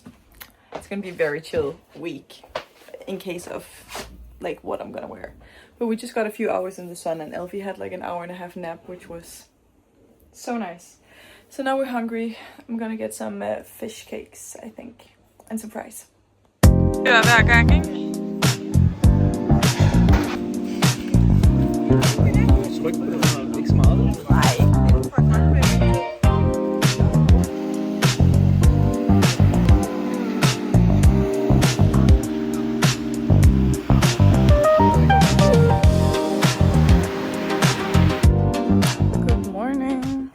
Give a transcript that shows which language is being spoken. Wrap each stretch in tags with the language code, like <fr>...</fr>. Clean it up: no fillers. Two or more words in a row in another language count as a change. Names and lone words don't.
<en>It's gonna be a very chill week in case of like what I'm gonna wear. But we just got a few hours in the sun, and Elfie had like an hour and a half nap, which was so nice. So now we're hungry. I'm gonna get some fish cakes, I think, and some fries.</en> <da>Ja, hver gang, ikke? Tryk på det, ikke så meget.</da> <en>Good morning.</en>